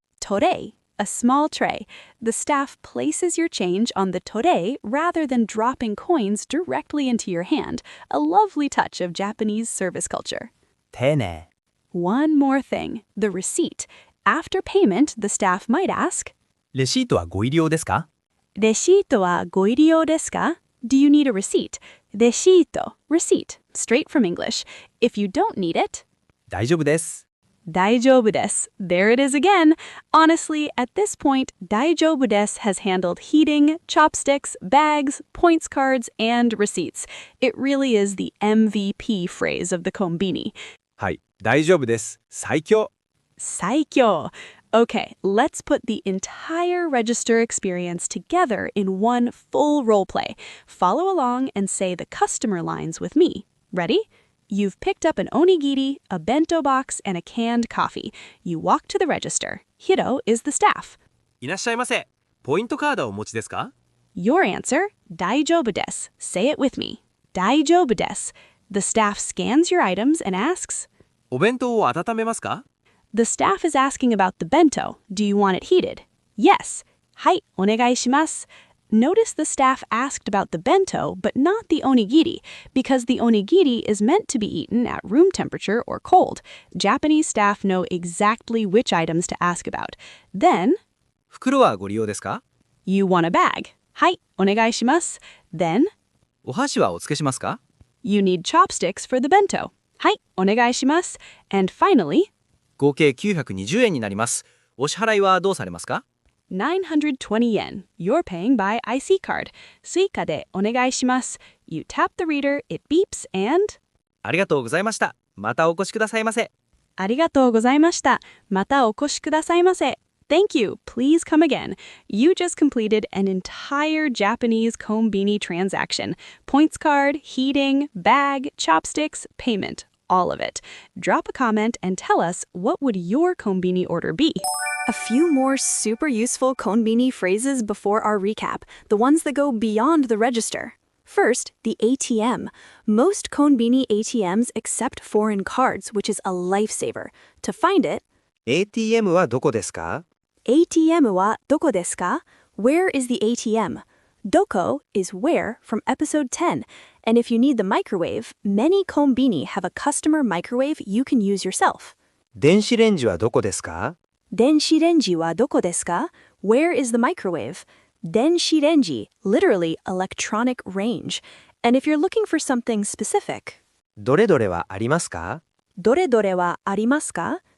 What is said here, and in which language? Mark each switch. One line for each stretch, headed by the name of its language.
English: torei, a small tray. The staff places your change on the torei rather than dropping coins directly into your hand, a lovely touch of Japanese service culture.
Japanese: 丁寧。
English: One more thing, the receipt. After payment, the staff might ask,
Japanese: レシートはご入り用ですか？レシートはご入り用ですか?
English: Do you need a receipt? レシート, receipt, straight from English. If you don't need it,
Japanese: 大丈夫です。大丈夫です.
English: There it is again. Honestly, at this point,
Japanese: 大丈夫です
English: has handled heating, chopsticks, bags, points cards, and receipts. It really is the MVP phrase of the Konbini.
Japanese: はい、大丈夫です。最強。最強.
English: Okay, let's put the entire register experience together in one full role play. Follow along and say the customer lines with me. Ready? You've picked up an onigiri, a bento box, and a canned coffee. You walk to the register. Hiro is the staff.
Japanese: いらっしゃいませ。ポイントカードはお持ちですか？
English: Your answer,
Japanese: 大丈夫です.
English: Say it with me.
Japanese: 大丈夫です.
English: The staff scans your items and asks,
Japanese: お弁当を温めますか？
English: The staff is asking about the bento. Do you want it heated? Yes.
Japanese: はい、お願いします.
English: Notice the staff asked about the bento, but not the onigiri, because the onigiri is meant to be eaten at room temperature or cold. Japanese staff know exactly which items to ask about. Then,
Japanese: 袋はご利用ですか？
English: you want a bag.
Japanese: はい、お願いします.
English: Then,
Japanese: お箸はお付けしますか？
English: you need chopsticks for the bento.
Japanese: はい、お願いします.
English: And finally,
Japanese: 合計920円になります。お支払いはどうされますか？
English: 920 yen. You're paying by IC card.
Japanese: Suica de onegaishimasu.
English: You tap the reader, it beeps, and
Japanese: ありがとうございました。またお越しくださいませ。ありがとうございました。またお越しくださいませ.
English: Thank you. Please come again. You just completed an entire Japanese Konbini transaction. Points card, heating, bag, chopsticks, payment. All of it. Drop a comment and tell us what would your Konbini order be? A few more super useful konbini phrases before our recap, the ones that go beyond the register. First, the ATM. Most konbini ATMs accept foreign cards, which is a lifesaver. To find it,
Japanese: ATM はどこですか？ ATM はどこですか?
English: Where is the ATM? Doko is where from episode 10. And if you need the microwave, many konbini have a customer microwave you can use yourself.
Japanese: 電子レンジはどこですか？電子レンジはどこですか?
English: Where is the microwave? 電子レンジ, literally electronic range. And if you're looking for something specific,
Japanese: どれどれはありますか？どれどれはありますか?